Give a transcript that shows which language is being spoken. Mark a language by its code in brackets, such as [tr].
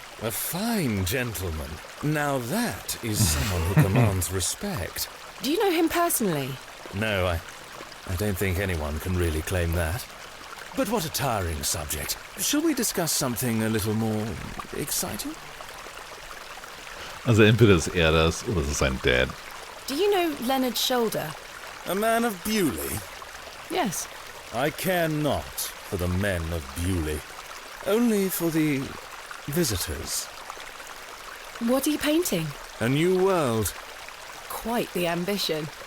[en] A fine gentleman. Now that is someone who commands respect. Do you know him personally? No, I don't think anyone can really claim that. But what a tiring subject. Shall we discuss something a little more exciting? [de] Also entweder ist er das oder es ist sein Dad. [en] Do you know Leonard Shoulder? A man of Bewley? Yes. I care not for the men of Bewley. Only for the visitors. What are you painting? A new world. Quite the ambition.